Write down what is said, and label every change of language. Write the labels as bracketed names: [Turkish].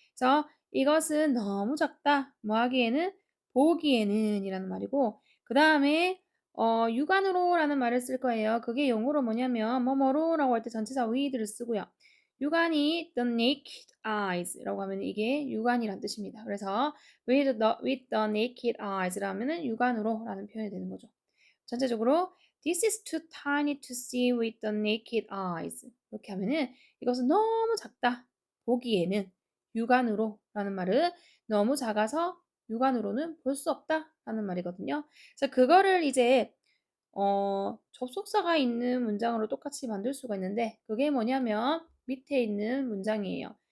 [Korean] 그래서 이것은 너무 작다 뭐 하기에는 보기에는 이라는 말이고 그 다음에 육안으로 라는 말을 쓸 거예요. 그게 영어로 뭐냐면 뭐뭐로 라고 할 때 전치사 with를 쓰고요. 육안이 the naked eyes 라고 하면 이게 육안이란 뜻입니다. 그래서 with the naked eyes 라면은 육안으로라는 표현이 되는 거죠. [English] 전체적으로 this is too tiny to see with the naked eyes. [Korean] 이렇게 하면은 이것은 너무 작다. 보기에는 육안으로라는 말은 너무 작아서 육안으로는 볼 수 없다라는 말이거든요. 그래서 그거를 이제 접속사가 있는 문장으로 똑같이 만들 수가 있는데 그게 뭐냐면 밑에 있는 문장이에요.